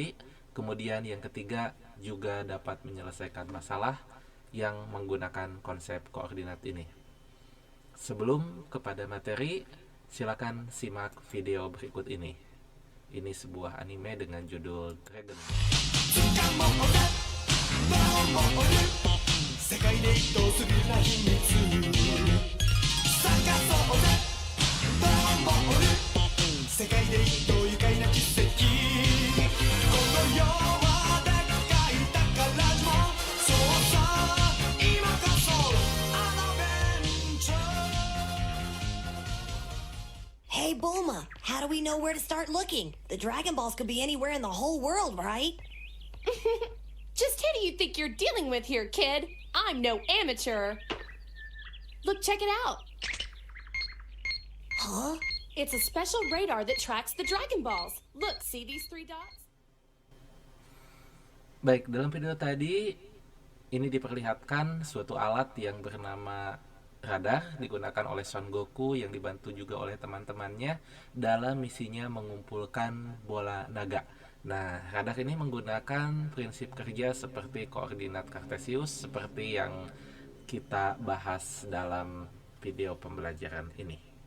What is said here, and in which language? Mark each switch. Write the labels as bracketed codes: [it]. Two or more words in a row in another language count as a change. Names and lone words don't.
[id] Kemudian yang ketiga, juga dapat menyelesaikan masalah yang menggunakan konsep koordinat ini. Sebelum kepada materi, silakan simak video berikut ini. Ini sebuah anime dengan judul Dragon Ball. [ja] 世界で一等するな秘密探そうぜドラゴンボール世界で一等愉快な奇跡この世はでっかい宝島そうさ今こそアドベンチャー [en] Hey Bulma, how do we know where to start looking? The Dragon Balls could be anywhere in the whole world, right? Just who do you think you're dealing with here, kid? I'm no amateur. Look, check it out. Huh? It's a special radar that tracks the Dragon Balls. Look, see these three dots? [id] Baik, dalam video tadi ini diperlihatkan suatu alat yang bernama radar digunakan oleh Son Goku yang dibantu juga oleh teman-temannya dalam misinya mengumpulkan bola naga. Nah, radar ini menggunakan prinsip kerja seperti koordinat kartesius seperti yang kita bahas dalam video pembelajaran ini.